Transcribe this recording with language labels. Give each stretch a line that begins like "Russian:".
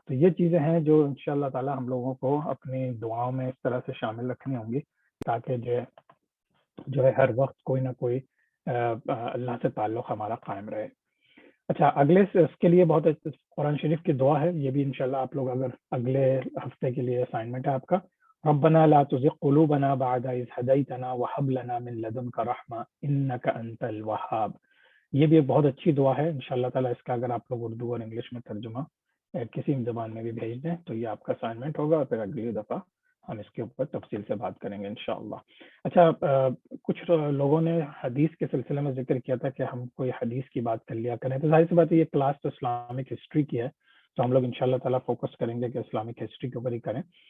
Urdu: تو یہ چیزیں ہیں جو انشاءاللہ تعالی ہم لوگوں کو اپنی دعاؤں میں اس طرح سے شامل رکھنی ہوں گی تاکہ جو ہے ہر وقت کوئی نہ کوئی اللہ سے تعلق ہمارا قائم رہے. اچھا، اگلے اس کے لیے بہت قرآن شریف کی دعا ہے، یہ بھی انشاءاللہ آپ لوگ اگر اگلے ہفتے کے لیے اسائنمنٹ ہے آپ کا.
Arabic: ربنا لا تزغ قلوبنا بعد إذ هديتنا وهب لنا من لدنك رحمة إنك أنت الوهاب.
Urdu: یہ بھی ایک بہت اچھی دعا ہے. انشاءاللہ تعالیٰ اس کا اگر آپ لوگ اردو اور انگلش میں ترجمہ کسی زبان میں بھی بھیج دیں تو یہ آپ کا اسائنمنٹ ہوگا اور پھر اگلی دفعہ ہم اس کے اوپر تفصیل سے بات کریں گے انشاءاللہ. اچھا، کچھ لوگوں نے حدیث کے سلسلے میں ذکر کیا تھا کہ ہم کوئی حدیث کی بات کر لیا کریں. تو ظاہر سی بات ہے یہ کلاس تو اسلامک ہسٹری کی ہے، تو ہم لوگ انشاءاللہ تعالیٰ فوکس کریں گے کہ اسلامک ہسٹری کے اوپر ہی کریں.